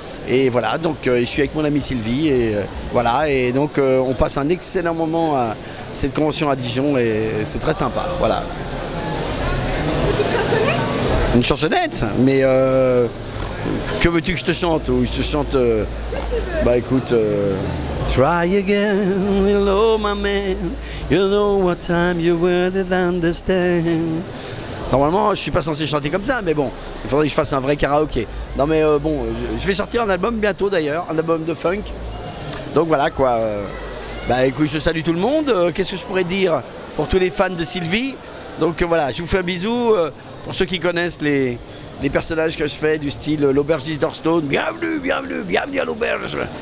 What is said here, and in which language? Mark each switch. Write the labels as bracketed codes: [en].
[fr] Et voilà, donc je suis avec mon amie Sylvie et voilà, et donc on passe un excellent moment à cette convention à Dijon et c'est très sympa, voilà. Une chansonnette? Mais que veux-tu que je te chante? Ou je te chante bah écoute, [en] try again, hello my man, you know what time you wouldn't understand. [fr] Normalement, je suis pas censé chanter comme ça, mais bon, il faudrait que je fasse un vrai karaoké. Non mais bon, je vais sortir un album bientôt d'ailleurs, un album de funk. Donc voilà quoi. Bah écoute, je salue tout le monde. Qu'est-ce que je pourrais dire pour tous les fans de Sylvie? Donc voilà, je vous fais un bisou. Pour ceux qui connaissent les personnages que je fais, du style l'aubergiste d'Hearthstone, bienvenue, bienvenue, bienvenue à l'auberge.